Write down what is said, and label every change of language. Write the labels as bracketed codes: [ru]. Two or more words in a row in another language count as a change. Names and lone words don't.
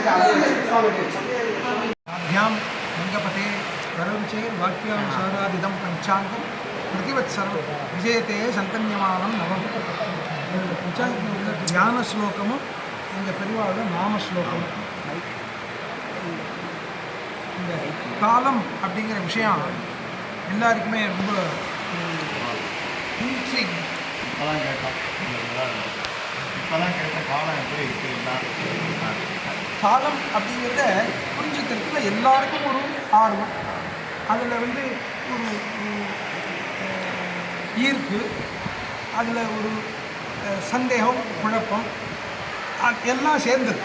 [sa] ध्यान रंगपते करोचे वाक्यानुसारादिदं पंचांगम प्रतिवत्सर विजयते संकन्यमानं नवम पंचांग ध्यान श्लोकम [ta] பெரியவாளோட நாம ஸ்லோகம். இந்த காலம் அப்படிங்கிற விஷயம் எல்லாருக்குமே ரொம்ப இன்ட்ரிக். காலம் அப்படிங்கிறத புரிஞ்சுக்கிறதுல எல்லாருக்கும் ஒரு ஆர்வம், அதில் ஒரு ஈர்ப்பு, அதில் ஒரு சந்தேகம், குழப்பம் எல்லாம் சேர்ந்தது.